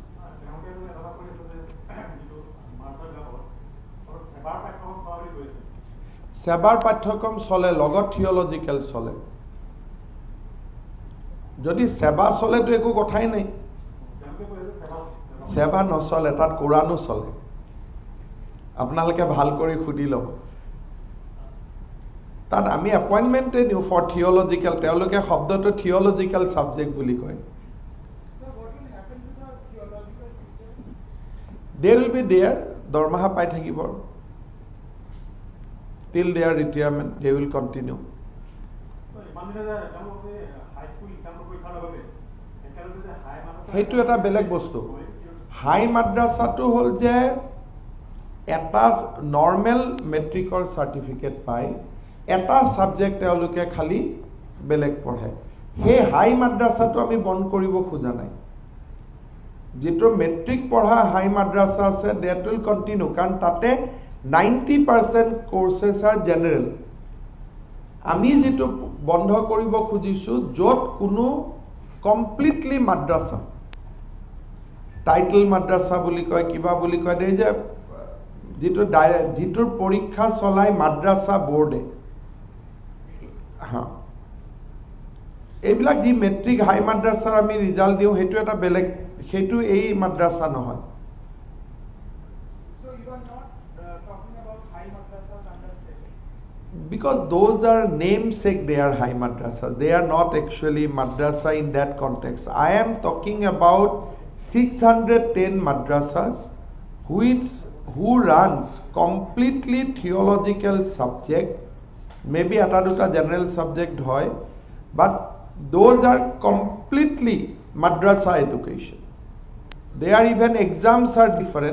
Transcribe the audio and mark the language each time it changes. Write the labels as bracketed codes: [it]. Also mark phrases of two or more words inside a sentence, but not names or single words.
[as] সেবাৰ পাঠ্যক্ৰম চলে লগত থিওলজিক্যাল চলে যদি সেবা চলেতো একো কথাই নাই সেবা নচলে তাত কোৰানো চলে আপোনালোকে ভাল কৰি খুদি লব তাত আমি এপইন্টমেন্টে দিও [en] for theological [as] তেওঁলোকে শব্দটো [en] theological subject [as] বুলি কয় [en] they will be there [as] দৰমহা পাই থাকিব [en] till their retirement they will continue [as] হেতু এটা বেলেগ বস্তু হাই মাদ্ৰাছাটো হল যে এটা নৰ্মেল মেট্ৰিকৰ সাৰ্টিফিকেট পাই এটা সাবজেক্ট তেওঁলোকে খালি বেলেগ পঢ়ে হে হাই মাদ্ৰাছাটো আমি বন্ধ কৰিব খোজা নাই যেটো মেট্ৰিক পঢ়া হাই মাদ্ৰাছা আছে [en] that will continue [as] কাৰণ তাতে [en] 90% courses are general [as] আমি যেটো বন্ধ কৰিব খুজিছো যত কোনো completely মাদ্ৰাছা টাইটেল মাদ্ৰাছা বুলি কয় কিবা বুলি কয় দেই যে যেটোৰ পৰীক্ষা চলাই মাদ্ৰাছা বোৰ্ডে হা এইবিলাক যি মেট্ৰিক হাই মাদ্ৰাছাৰ আমি ৰিজাল্ট দিও হেতু এটা বেলেগ হেতু এই মাদ্ৰাছা নহয় [en] so you are not talking about high madrasas under state because those are namesake they are high madrasas they are not actually madrasa in that context I am talking about 610 madrasas who runs completely theological subject maybe [as] এটা দুটা [en] general subject hoy but those are completely madrasa education Their even exams are different.